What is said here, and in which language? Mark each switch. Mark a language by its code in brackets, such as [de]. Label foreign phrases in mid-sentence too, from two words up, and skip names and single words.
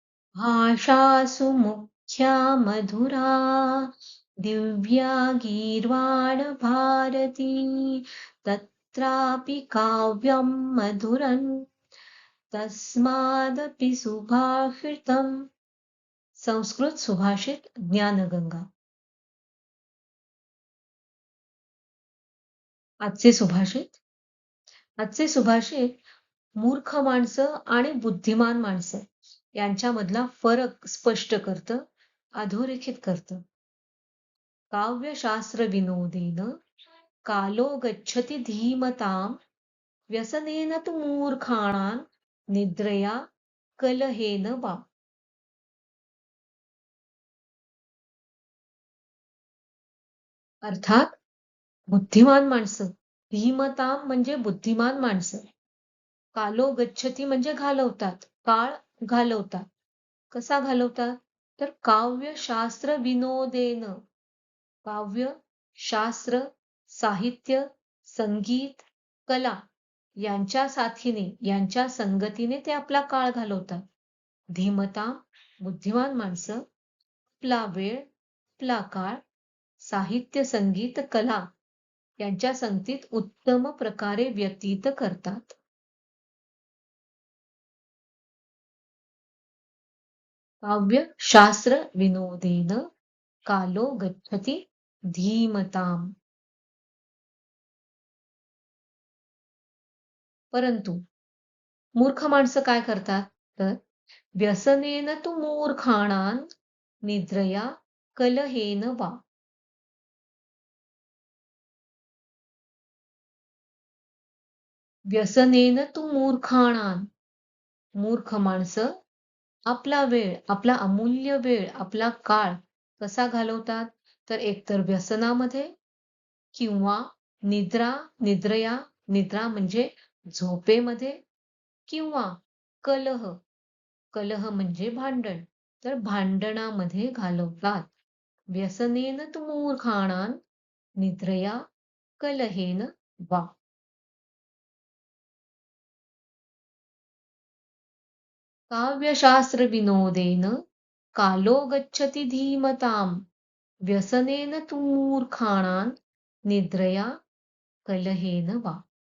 [sa] भाषासु मुख्या मधुरा दिव्या गीर्वाण भारती तत्रापि काव्यं मधुरं तस्मादपि सुभाषितम्. [mr] संस्कृत सुभाषित ज्ञानगंगा. आजचे सुभाषित मूर्ख माणसं आणि बुद्धिमान माणसं यांच्यामधला फरक स्पष्ट करतं, अधोरेखित करतं. [sa] काव्यशास्त्र विनोदेन कालो गच्छति धीमतां व्यसनेन तु मूर्खाणां निद्रया कलहेन वा. [mr] अर्थात बुद्धिमान माणसं, धीमतां म्हणजे बुद्धिमान माणसं, [sa] कालो गच्छती [mr] म्हणजे घालवतात, काळ घालवतात. कसा घालवतात? तर [sa] काव्यशास्त्र विनोदेन, [mr] काव्य, शास्त्र, साहित्य, संगीत, कला यांच्या साथीने, यांच्या संगतीने ते आपला काळ घालवतात. धीमता बुद्धिमान माणसं आपला वेळ, आपला काळ साहित्य, संगीत, कला यांच्या संगतीत उत्तम प्रकारे व्यतीत करतात. [sa] काव्य शास्त्र विनोदेन कालो गच्छति धीमताम. [mr] परंतु मूर्ख माणसं काय करतात? [sa] तर व्यसनेन तु मूर्खाणां निद्रया कलहेन वा. व्यसनेन तु मूर्खाणां, [mr] मूर्ख माणसं आपला वेळ, आपला अमूल्य वेळ, आपला काळ कसा घालवतात? तर एकतर व्यसनामध्ये किंवा निद्रया, निद्रा म्हणजे झोपेमध्ये, किंवा कलह, कलह म्हणजे भांडण, तर भांडणामध्ये घालवतात. [sa] व्यसनेन तु मूर्खाणां निद्रया कलहेन वा. काव्यशास्त्र विनोदेन कालो गच्छति धीमताम् व्यसनेन तु मूर्खाणां निद्रया कलहेन वा.